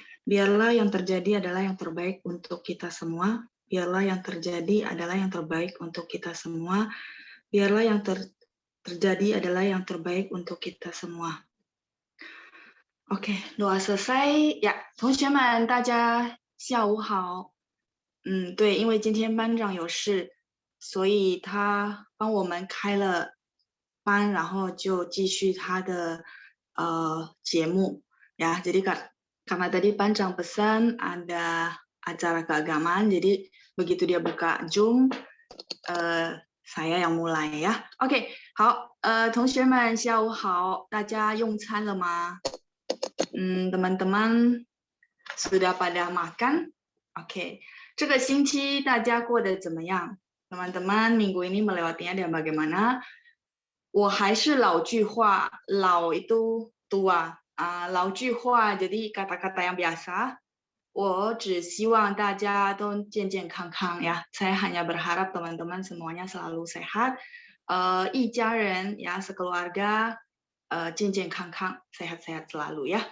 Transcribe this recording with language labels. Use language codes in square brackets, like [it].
[id] Biarlah yang terjadi adalah yang terbaik untuk kita semua. Biarlah yang terjadi adalah yang terbaik untuk kita semua. Biarlah yang terjadi adalah yang terbaik untuk kita semua. Oke, doa selesai. [zh] Ya, 同学们，大家下午好。对，因为今天班长有事，所以他帮我们开了班，然后就继续他的节目ya. [id] Jadi karena tadi Pancang pesan ada acara keagamaan, jadi begitu dia buka Zoom, saya yang mulai ya. [zh] OK， 好，同学们下午好，大家用餐了吗？ [id] teman-teman sudah pada makan? [zh] OK， 这个星期大家过得怎么样？ [id] teman-teman minggu ini melewatinya dan bagaimana？ [zh] 我还是老句话，老 [id] itu tua， [zh] 老句话 [id] jadi kata-kata yang biasa。 [zh] 我只希望大家都健健康康呀。 [id] Saya hanya berharap teman-teman semuanya selalu sehat， [zh] 一家人呀， [id] sekeluarga [zh] 健健康康， [id] sehat-sehat selalu ya.